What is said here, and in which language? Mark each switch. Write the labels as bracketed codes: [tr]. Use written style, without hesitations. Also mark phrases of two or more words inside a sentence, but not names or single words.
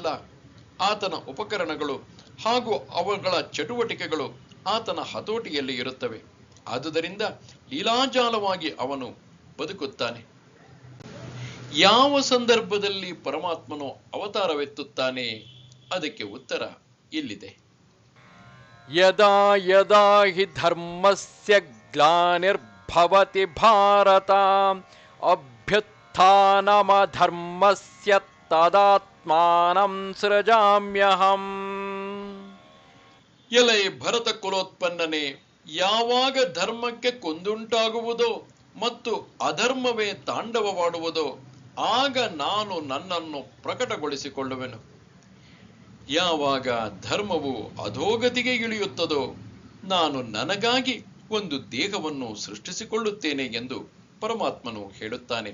[kn] ಆತನ ಉಪಕರಣಗಳು ಹಾಗೂ ಅವುಗಳ ಚಟುವಟಿಕೆಗಳು ಆತನ ಹತೋಟಿಯಲ್ಲಿ ಇರುತ್ತವೆ. ಆದುದರಿಂದ ಲೀಲಾಜಾಲವಾಗಿ ಅವನು ಬದುಕುತ್ತಾನೆ. ಯಾವ ಸಂದರ್ಭದಲ್ಲಿ ಪರಮಾತ್ಮನು ಅವತಾರವೆತ್ತುತ್ತಾನೆ? ಅದಕ್ಕೆ ಉತ್ತರ ಇಲ್ಲಿದೆ. [sa] ಯದಾ ಯದಾ ಹಿ ಧರ್ಮಸ್ಯ ಗ್ಲಾನಿರ್ಭವತಿ ಭಾರತ ಅಭ್ಯುತ್ಥಾನಮಧರ್ಮಸ್ಯ ತದಾತ್ಮಾನಂ ಸೃಜಾಮ್ಯಹಂ. [kn] ಎಲೈ ಭರತ ಕುಲೋತ್ಪನ್ನನೇ, ಯಾವಾಗ ಧರ್ಮಕ್ಕೆ ಕೊಂದುಂಟಾಗುವುದೋ ಮತ್ತು ಅಧರ್ಮವೇ ತಾಂಡವವಾಡುವುದೋ ಆಗ ನಾನು ನನ್ನನ್ನು ಪ್ರಕಟಗೊಳಿಸಿಕೊಳ್ಳುವೆನು. ಯಾವಾಗ ಧರ್ಮವು ಅಧೋಗತಿಗೆ ಇಳಿಯುತ್ತದೋ ನಾನು ನನಗಾಗಿ ಒಂದು ದೇಹವನ್ನು ಸೃಷ್ಟಿಸಿಕೊಳ್ಳುತ್ತೇನೆ ಎಂದು ಪರಮಾತ್ಮನು ಹೇಳುತ್ತಾನೆ.